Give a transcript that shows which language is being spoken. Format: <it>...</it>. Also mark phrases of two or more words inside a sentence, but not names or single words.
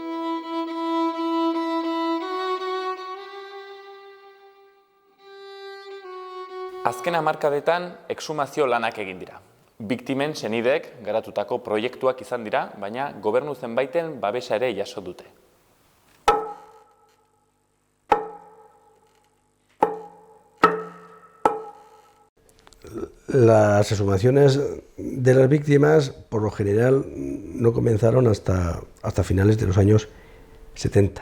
<eu>Azken hamarkadetan exhumazio lanak egin dira. Biktimen senideek garatutako proiektuak izan dira, baina gobernu zenbaiten babesa ere jaso dute.</eu> <es>Las exhumaciones de las víctimas, por lo general, no comenzaron hasta finales de los años 70.</es>